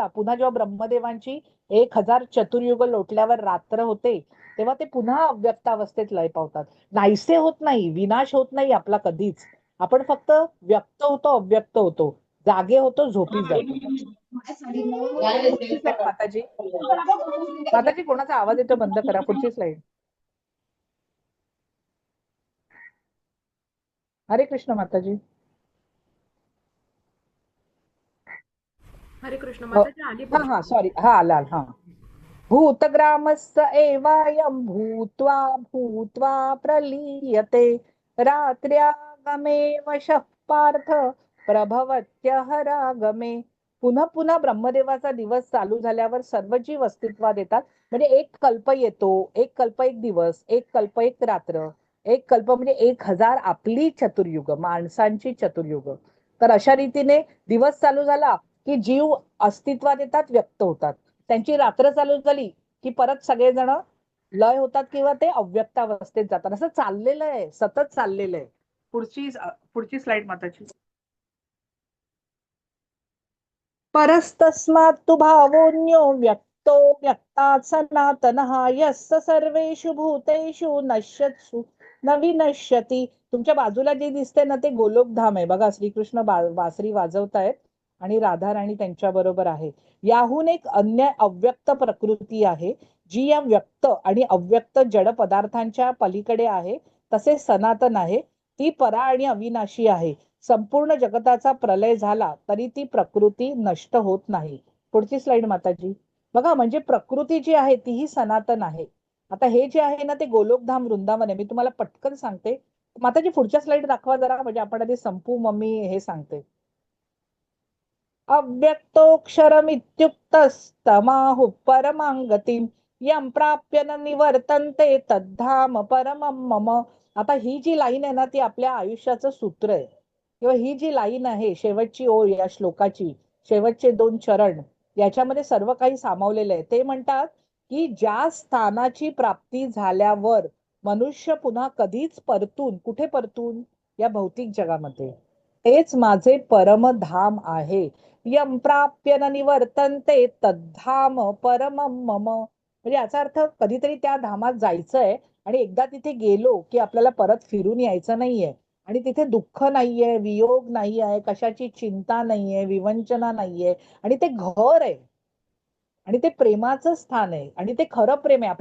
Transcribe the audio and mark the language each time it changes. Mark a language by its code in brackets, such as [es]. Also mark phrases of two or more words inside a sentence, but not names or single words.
[mr] पुन्हा जेव्हा ब्रह्मदेवांची 1000 चतुर्युग लोटल्यावर रात्र होते, तेव्हा ते पुन्हा अव्यक्तावस्थेत लय पावतात. नाहीसे होत नाही, विनाश होत नाही आपला कधीच. आपण फक्त व्यक्त होतो, अव्यक्त होतो, जागे होतो, झोपी जातो. माताजी, माताजी कोणाचा आवाज येतो बंद करा. पुढची स्लाइड. हरे कृष्ण माताजी. हरे कृष्ण माताजी आली हा हा, सॉरी, हा आला, हा. [sa] भूतग्रामस्य एवायं भूत्वा भूत्वा प्रलीयते रात्र्यागमे वशः पार्थ प्रभवत्यहरागमे. [mr] पुन्हा पुन्हा ब्रह्मदेवाचा दिवस चालू झाल्यावर सर्व जीव अस्तित्वात येतात. म्हणजे एक कल्प येतो, एक कल्प एक दिवस, एक कल्प एक रात्र, एक कल्प म्हणजे 1000 आपली चतुर्युग, माणसांची चतुर्युग. तर अशा रीतीने दिवस चालू झाला की जीव अस्तित्वात येतात, व्यक्त होतात. त्यांची रात्र चालू झाली की परत सगळेजण लय होतात किंवा ते अव्यक्तावस्थेत जातात. असं चाललेलं आहे, सतत चाललेलं आहे. पुढची स्लाइड माताची. [sa] परस्तस्मात्तु भावोऽन्यो व्यक्तो व्यक्तात् सनातनः यस्य सर्वेषु भूतेषु नश्यत्सु न विनश्यति. [mr] तुमच्या बाजूला जे दिसते ना, ते गोलोकधाम आहे बघा. श्रीकृष्ण बासरी वाजवतायत आणि राधा राणी त्यांच्या बरोबर आहे. याहून एक अन्य अव्यक्त प्रकृती आहे, जी या व्यक्त आणि अव्यक्त जड पदार्थांच्या पलीकडे आहे. तसे सनातन आहे, ती परा आणि अविनाशी आहे. संपूर्ण जगताचा प्रलय झाला तरी ती प्रकृती नष्ट होत नाही. पुढची स्लाइड माताजी. बघा, म्हणजे प्रकृती जी आहे तीही सनातन आहे. आता हे जे आहे ना, ते गोलोकधाम वृंदावन आहे. मी तुम्हाला पटकन सांगते. माताजी पुढच्या स्लाइड दाखवा जरा, म्हणजे आपण आधी संपू, मग मी हे सांगते. [sa] अव्यक्तोक्षरमित्युक्तस्तमाहु परमां गतिं यं प्राप्य न निवर्तन्ते तद्धाम परमं मम. [mr] आता ही जी लाईन आहे ना, ती आपल्या आयुष्याचं सूत्र आहे, किंवा ही जी लाईन आहे, शेवटची ओळ या श्लोकाची, शेवटचे 2 चरण, याच्यामध्ये सर्व काही सामावलेलं आहे. ते म्हणतात की ज्या स्थानाची प्राप्ती झाल्यावर मनुष्य पुन्हा कधीच परतून, कुठे परतून, या भौतिक जगामध्ये, हेच माझे परमधाम आहे. [sa] यम प्राप्य न निवर्तन्ते तद्धाम परमं मम. [mr] म्हणजे याचा अर्थ कधीतरी त्या धामात जायचंय आणि एकदा तिथे गेलो की आपल्याला परत फिरून यायचं नाहीये. आणि तिथे दुःख नाहीये, वियोग नाहीये, कशाची चिंता नाहीये, विवंचना नाहीये, आणि ते घर आहे आणि ते प्रेमाचं स्थान आहे आणि ते खरं प्रेम आहे.